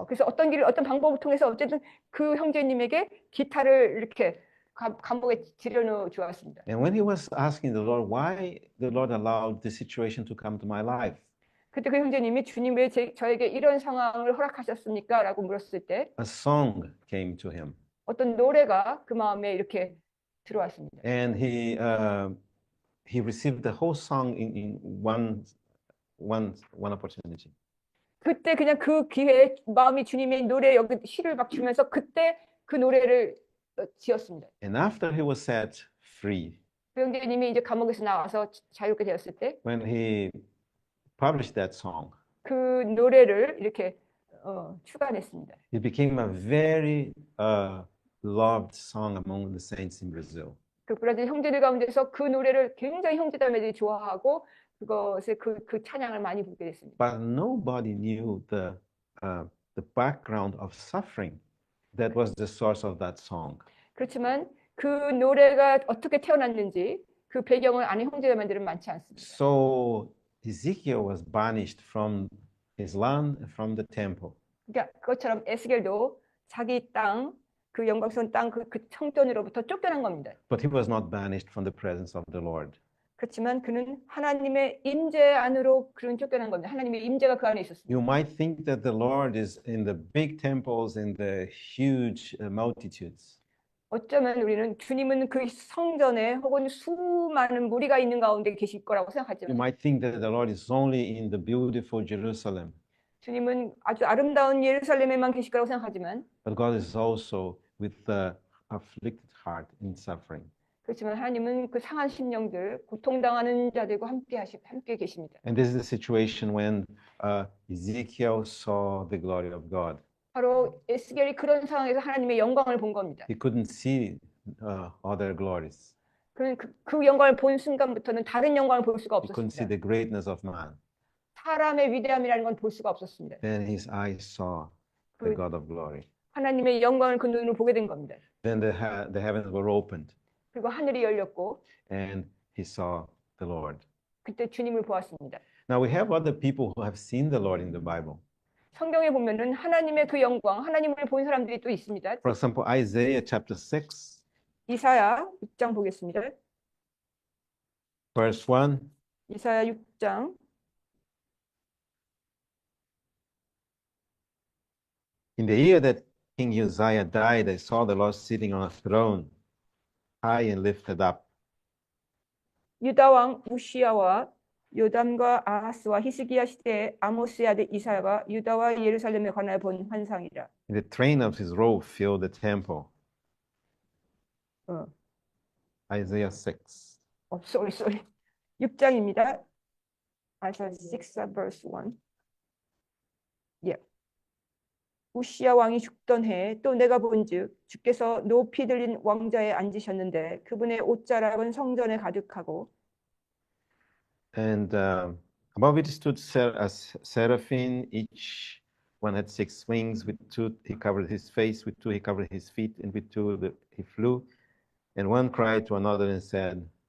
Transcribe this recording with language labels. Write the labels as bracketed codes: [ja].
[ko] 그래서 어떤 방법을 통해서 어쨌든 그 형제님에게 기타를 이렇게 감옥에 들여놓아 주었습니다. [en] And when he was asking the Lord why the Lord allowed this situation to come to my life, [ko] 그때 그 형제님이 주님 왜 저에게 이런 상황을 허락하셨습니까? 라고 물었을 때 [en] a song came to him. [ko] 어떤 노래가 그 마음에 이렇게 들어왔습니다. [en] And he received the whole song in one opportunity. [ko] 그때 그냥 그 기회에 마음이 주님의 노래에 여기 시를 막 주면서 그때 그 노래를 지었습니다. [en] And after he was set free, [ko] 그 형제님이 이제 감옥에서 나와서 자유롭게 되었을 때 [en] when he published that song, [ko] 그 노래를 이렇게 추가됐습니다. [en] It became a very loved song among the saints in Brazil. [ko] 그 브라질 형제들 가운데서 그 노래를 굉장히 형제자매들이 좋아하고 그것에 그 찬양을 많이 부르게 됐습니다. [en] But nobody knew the background of suffering that was the source of that song. [ko] 그렇지만 그 노래가 어떻게 태어났는지 그 배경을 아는 형제자매들은 많지 않습니다. [en] So Ezekiel was banished from his land and from the temple. [ko] 그러니까 그것처럼 에스겔도 자기 땅, 그 영광스러운 땅, 그 성전으로부터 쫓겨난 겁니다. [en] But he was not banished from the presence of the Lord. [ko] 그렇지만 그는 하나님의 임재 안으로 그런 쫓겨난 겁니다. 하나님의 임재가 그 안에 있었습니다. [en] You might think that the Lord is in the big temples, in the huge multitudes. [ko] 어쩌면 우리는 주님은 그 성전에 혹은 수많은 무리가 있는 가운데 계실 거라고 [en] You [ko] 생각하지만 [en] might think that the Lord is only in the beautiful Jerusalem. [ko] 주님은 아주 아름다운 예루살렘에만 계실 거라고 생각하지만 [en] But God is also with the afflicted heart in suffering. [ko] 그렇지만 하나님은 그 상한 심령들, 고통당하는 자들과 함께 계십니다. [en] And this is the situation when Ezekiel saw the glory of God. [ko] 바로 에스겔이 그런 상황에서 하나님의 영광을 본 겁니다. [en] He couldn't see other glories. [ko] 그는 그 영광을 본 순간부터는 다른 영광을 볼 수가 [en] He couldn't see [ko] 없었습니다. [en] the greatness of man. [ko] 사람의 위대함이라는 건 볼 수가 없었습니다. [en] Then his eyes saw the God of glory. [ko] 하나님의 영광을 그 눈으로 보게 된 겁니다. [en] Then the heavens were opened, [ko] 그리고 하늘이 열렸고 [en] and he saw the Lord. [ko] 그때 주님을 보았습니다. [en] Now we have other people who have seen the Lord in the Bible. [ko] 성경에 보면은 하나님의 그 영광, 하나님을 본 사람들이 또 있습니다. [en] For example, Isaiah chapter 6, [ko] 이사야 6장 보겠습니다. [en] verse 1. [ko] 이사야 6장 [en] In the year that King Uzziah died, I saw the Lord sitting on a throne, high and lifted up. [ko] 유다 왕 우시야와 요담과 아하스와 히스기야 시대에 아모스의 아들 이사야가 유다와 예루살렘에 관하여 본 환상이라. [en] And the train of his robe filled the temple. Isaiah 6. sorry. [ko] 6장입니다. [en] Isaiah 6 verse 1. Yeah. [ko] 우시야 왕이 죽던 해에 또 내가 본즉 주께서 높이 들린 왕자에 앉으셨는데 그분의 옷자락은 성전에 가득하고 [en] And above it stood seraphim, each one had 6 wings. With 2 he covered his face, with 2 he covered his feet, and with 2 he flew. And one cried to another and said,